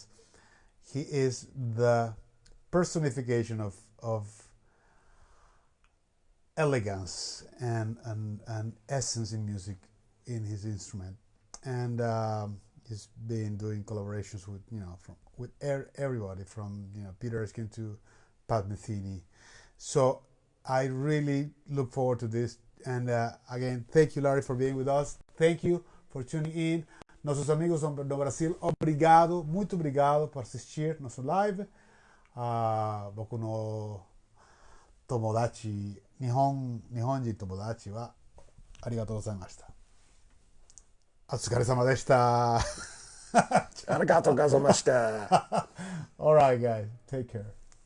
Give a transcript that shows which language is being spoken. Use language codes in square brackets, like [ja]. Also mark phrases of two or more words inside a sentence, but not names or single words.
[en] He is the personification of elegance and essence in music in his instrument, and he's been doing collaborations with everybody from Peter Erskine to Pat Metheny. So I really look forward to this. And again, thank you, Larry, for being with us. Thank you for tuning in. [pt] Nossos amigos no Brasil, obrigado, muito obrigado por assistir nosso live. [ja] 僕の友達、日本人友達はありがとうございました. お疲れ様でした. ありがとうございました. [en] All right, guys. Take care.